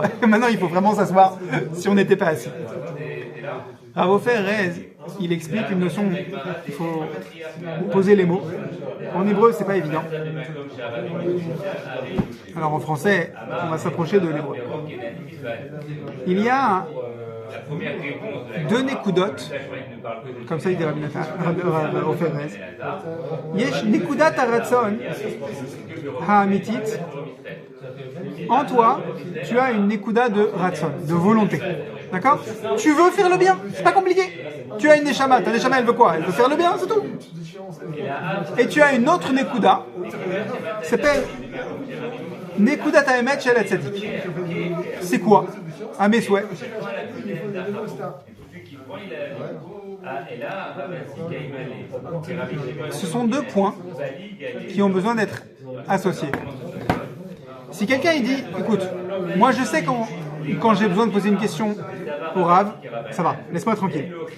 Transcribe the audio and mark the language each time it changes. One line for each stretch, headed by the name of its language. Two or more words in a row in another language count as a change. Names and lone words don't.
French: Maintenant, il faut vraiment s'asseoir si on n'était pas assis. Rav Ofer Rez, il explique une notion, il faut poser les mots. En hébreu, c'est pas évident. Alors en français, on va s'approcher de l'hébreu. Il y a 2 nekudot, comme ça il dit Rabbi Ofer Rez.
Hebrew: יש נקודת הרצון האמיתית.
French: En toi, tu as une nekuda de ratzon, de volonté. D'accord? Tu veux faire le bien, c'est pas compliqué. Tu as une neshama, ta neshama elle veut quoi? Elle veut faire le bien, c'est tout. Et tu as une autre nekuda, qui s'appelle
Hebrew: נקודה האמת של הצדיק.
French: C'est quoi? À mes souhaits. Ce sont 2 points qui ont besoin d'être associés. Si quelqu'un il dit, écoute, moi je sais quand j'ai besoin de poser une question au Rav, ça va, laisse-moi tranquille.